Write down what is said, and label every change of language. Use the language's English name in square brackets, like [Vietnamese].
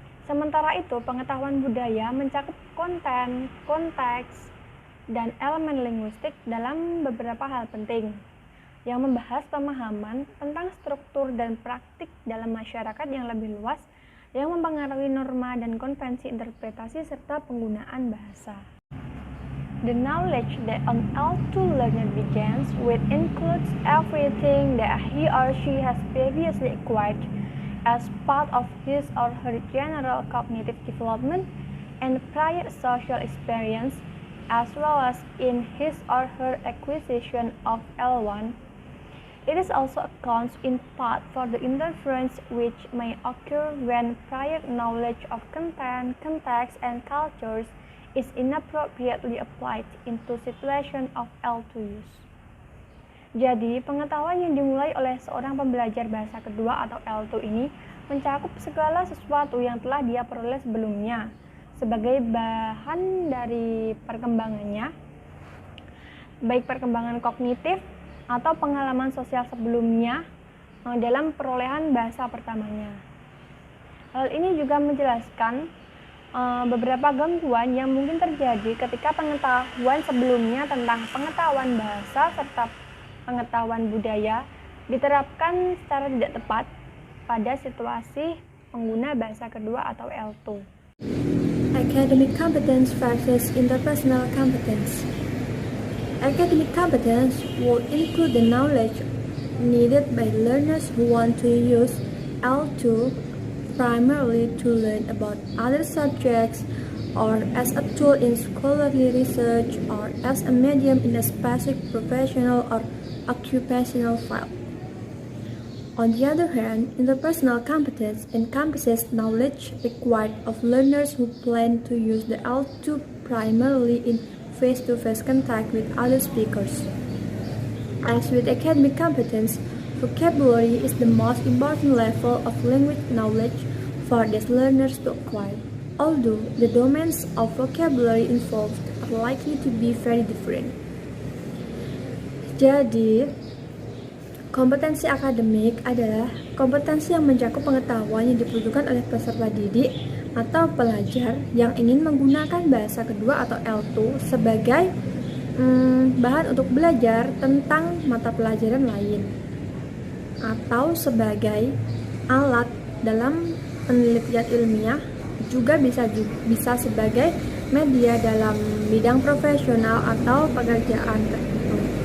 [Indonesian] Sementara itu, pengetahuan budaya mencakup konten, konteks, dan elemen linguistik dalam beberapa hal penting, yang membahas pemahaman tentang struktur dan praktik dalam masyarakat yang lebih luas yang mempengaruhi norma dan konvensi interpretasi serta penggunaan bahasa. [English] The knowledge that an L2 learner begins with includes everything that he or she has previously acquired as part of his or her general cognitive development and prior social experience, as well as in his or her acquisition of L1. It is also accounts in part for the interference which may occur when prior knowledge of content, context, and cultures is inappropriately applied into situation of L2 use. [Indonesian] Jadi, pengetahuan yang dimulai oleh seorang pembelajar bahasa kedua atau L2 ini mencakup segala sesuatu yang telah dia peroleh sebelumnya sebagai bahan dari perkembangannya, baik perkembangan kognitif atau pengalaman sosial sebelumnya dalam perolehan bahasa pertamanya. Hal ini juga menjelaskan beberapa gangguan yang mungkin terjadi ketika pengetahuan sebelumnya tentang pengetahuan bahasa serta pengetahuan budaya diterapkan secara tidak tepat pada situasi pengguna bahasa kedua atau L2. [English] Academic competence versus interpersonal competence. Academic competence will include the knowledge needed by learners who want to use L2 primarily to learn about other subjects or as a tool in scholarly research or as a medium in a specific professional or occupational field. On the other hand, interpersonal competence encompasses knowledge required of learners who plan to use the L2 primarily in face-to-face contact with other speakers. As with academic competence, vocabulary is the most important level of language knowledge for these learners to acquire, although the domains of vocabulary involved are likely to be very different. [Indonesian] Jadi, kompetensi akademik adalah kompetensi yang mencakup pengetahuan yang dibutuhkan oleh peserta didik atau pelajar yang ingin menggunakan bahasa kedua atau L2 sebagai bahan untuk belajar tentang mata pelajaran lain atau sebagai alat dalam penelitian ilmiah, juga bisa sebagai media dalam bidang profesional atau pekerjaan tertentu.